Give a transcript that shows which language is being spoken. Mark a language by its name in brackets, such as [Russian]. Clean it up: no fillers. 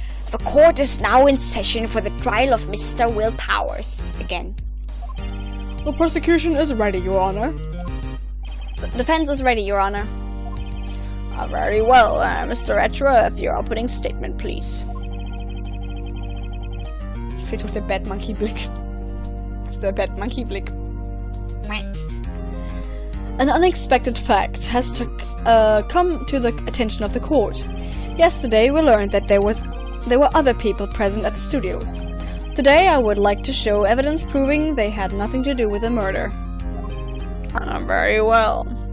[English] The court is now in session for the trial of Mr. Will Powers. Again. The prosecution is ready, Your Honor. The defense is ready, Your Honor. Very well, Mr. Edgeworth, your opening statement, please. [German] Fehlt doch der Bad Monkey Blick. Das ist der Bad Monkey Blick. [English] An unexpected fact has come to the attention of the court. Yesterday we learned that there were other people present at the studios. Today I would like to show evidence proving they had nothing to do with the murder. Very well.